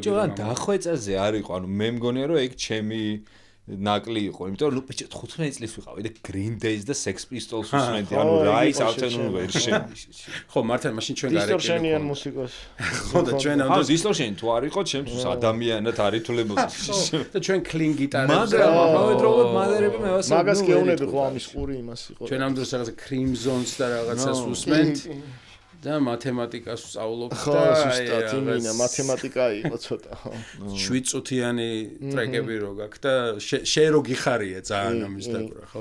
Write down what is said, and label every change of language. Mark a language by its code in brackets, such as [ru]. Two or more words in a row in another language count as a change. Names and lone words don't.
[ka] რა დახვეწაზე არ იყო, ანუ მე მგონია რომ ეგ ჩემი ნაკლი იყო, იმიტომ რომ 15 წლის ვიყავი და Green Days და Sex Pistols უსმენდი, ანუ რა ის Afternoon Version. ხო, მართლა მაშინ ჩვენ გარეკილი. დისტორშენიან მუსიკას. ხო და ჩვენ ამ დისტორშენი თუ არ იყო, ჩემთვის ადამიანად არითულებოდა. და ჩვენ [en] clean guitar- [ka] ებს. მაგრამ ამავდროულად მადერები მე ვასწავლე. მაგას გეუბნები ხო ამის ყური იმას იყო. ჩვენ ამ დროს რაღაცა Crimson-ს და რაღაცას უსმენთ. და მათემატიკას ვსწავლობთ და ზუსტად იმინა მათემატიკა იყო ცოტა ხო 7 წუთიანი ტრეკები რო გაქვს და შე რო გიხარია ძალიან ამის დაკვრა ხო